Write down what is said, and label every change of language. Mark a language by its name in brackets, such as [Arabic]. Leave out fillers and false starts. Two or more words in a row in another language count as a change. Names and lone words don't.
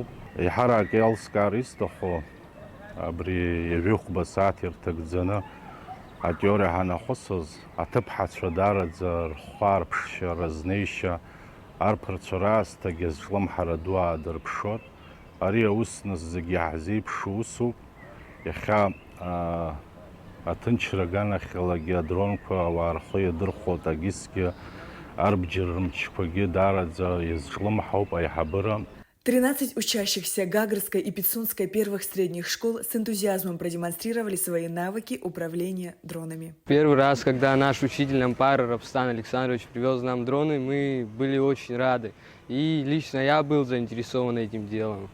[Abkhazian] Еиҳарак еилыскаар исҭаху абри ҩажәеихәба асааҭ ирҭагӡаны атеориа ҳанахәыцыз аҭыԥҳацәа даараӡа рхәаа рԥшшьа, разнеишьа арԥарцәа раасҭагь азҿлымҳара ду аадырԥшот. Ари аус нас зегьы иаҳзеиԥшу усуп. Иахьа аҭынчра аганахьалагьы адронқәа ауаа рхы иадырхәоит, агьысгьы арбџьар рмчқәагьы даараӡа иазҿлымҳауп аиҳабыра. [Russian] 13 учащихся Гагарской и Пицунской первых средних школ с энтузиазмом продемонстрировали свои навыки управления дронами. Первый раз, когда наш учитель нам пара Рапстан Александрович привез нам дроны, мы были очень рады. И лично я был заинтересован этим делом.